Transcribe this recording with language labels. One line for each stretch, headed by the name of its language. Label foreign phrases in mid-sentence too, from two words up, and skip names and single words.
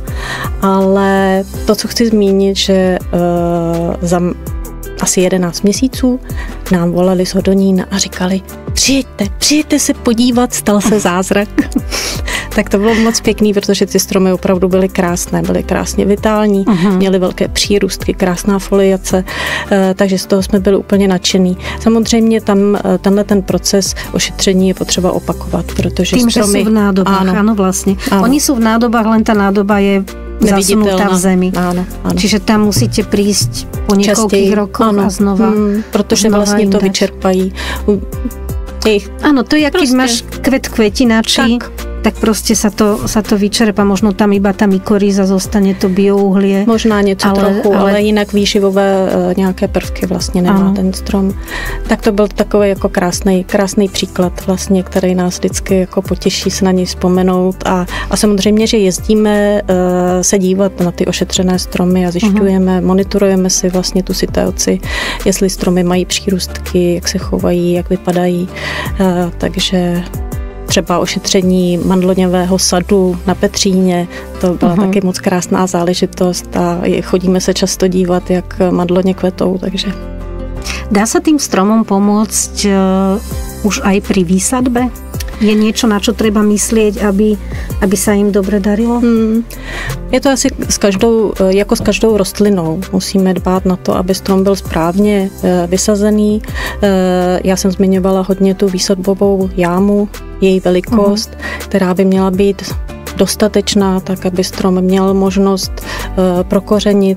Czech: Ale to, co chci zmínit, že za asi 11 měsíců nám volali z Hodonína a říkali, přijďte se podívat, stal se zázrak. Tak to bylo moc pěkný, protože ty stromy opravdu byly krásné, byly krásně vitální, měly velké přírůstky, krásná foliace, takže z toho jsme byli úplně nadšený. Samozřejmě tam tenhle ten proces ošetření je potřeba opakovat, protože
Slovak: tým, stromy... že sú v nádobách, áno, vlastne. Áno. Oni sú v nádobách, len tá nádoba je zasunutá v zemi. Áno. Čiže tam musíte prísť po niekoľkých rokoch a znova.
Czech: Protože vlastně to vyčerpají.
Slovak: Áno, to je, keď máš kvetinačí, tak proste sa to vyčerpa. Možno tam iba tá mykoríza zostane, to biouhlie.
Czech: Možná něco trochu, ale jinak výživové nějaké prvky vlastně nemá ten strom. Tak to byl takový jako krásný příklad vlastně, který nás vždycky jako potěší se na něj vzpomenout a samozřejmě, že jezdíme se dívat na ty ošetřené stromy a zjišťujeme, monitorujeme si vlastně tu situaci, jestli stromy mají přírůstky, jak se chovají, jak vypadají, takže třeba ošetření mandloňového sadu na Petříně, to byla taky moc krásná záležitost a chodíme se často dívat, jak mandloně kvetou, takže...
Slovak: Dá sa tým stromom pomôcť už aj pri výsadbe? Je niečo, na čo treba myslieť, aby sa im dobre darilo?
Czech: Je to asi jako s každou rostlinou. Musíme dbát na to, aby strom byl správně vysazený. Já jsem zmiňovala hodně tu výsadbovou jámu, její velikost, která by měla být dostatečná, tak aby strom měl možnost prokořenit.